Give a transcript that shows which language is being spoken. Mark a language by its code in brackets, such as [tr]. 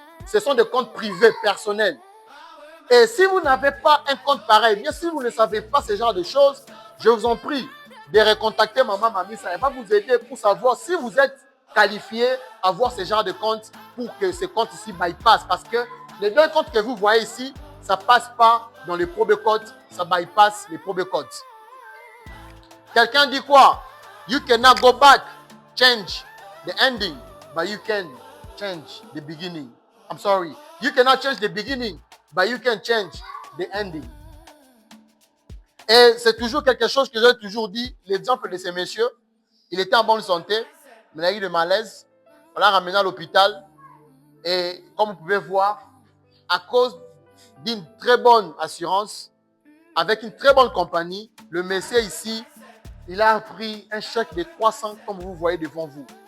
[fr] Ce sont des comptes privés, personnels. Et si vous n'avez pas un compte pareil, bien si vous ne savez pas ce genre de choses, je vous en prie de recontacter Maman Mamisa. Elle va vous aider pour savoir si vous êtes qualifié à avoir ce genre de compte pour que ces comptes ici bypassent. Parce que les 2 comptes que vous voyez ici, ça ne passe pas dans les probé codes, ça bypass les probé codes. Quelqu'un dit quoi? [en] You cannot go back, change the ending, but you can change the beginning. I'm sorry. You cannot change the beginning, but you can change the ending. [fr] Et c'est toujours quelque chose que j'ai toujours dit. L'exemple de ces messieurs, il était en bonne santé, mais il a eu de malaise. On l'a ramené à l'hôpital. Et comme vous pouvez voir, à cause d'une très bonne assurance, avec une très bonne compagnie, le monsieur ici, il a pris un chèque de 300 comme vous voyez devant vous.